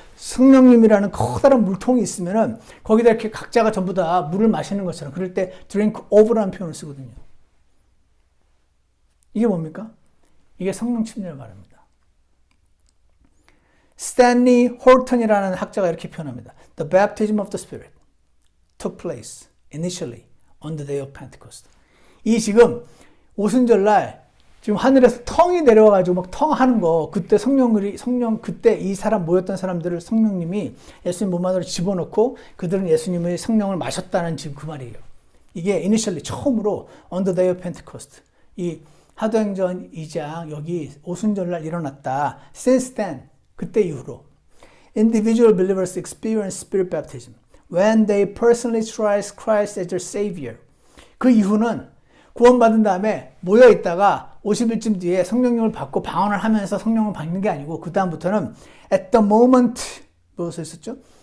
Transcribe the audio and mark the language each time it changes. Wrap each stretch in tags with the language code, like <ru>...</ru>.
<ko>성령님이라는 커다란 물통이 있으면은 거기다 이렇게 각자가 전부 다 물을 마시는 것처럼 그럴 때</ko> <en>drink of</en> <ko>라는 표현을 쓰거든요. 이게 뭡니까? 이게 성령 침례를 말합니다. 스탠리 홀턴이라는 학자가 이렇게 표현합니다.</ko> <en>The baptism of the spirit took place initially on the day of Pentecost.</en> <ko>이 지금 오순절날 지금 하늘에서 텅이 내려와가지고 막 텅 하는 거, 그때 그때 이 사람 모였던 사람들을 성령님이 예수님 몸 안으로 집어넣고 그들은 예수님의 성령을 마셨다는 지금 그 말이에요. 이게</ko> <en>initially</en> <ko>처음으로</ko> <en>on the day of Pentecost.</en> <ko>이 사도행전 2장 여기 오순절날 일어났다.</ko> <en>Since then,</en> <ko>그때 이후로</ko> <en>individual believers experience spirit baptism when they personally trust Christ as their Savior.</en> <ko>그 이후는 구원받은 다음에 모여있다가 50일쯤 뒤에 성령님을 받고 방언을 하면서 성령을 받는 게 아니고 그 다음부터는</ko> <en>at the moment</en> <ko>무엇을 썼죠?</ko>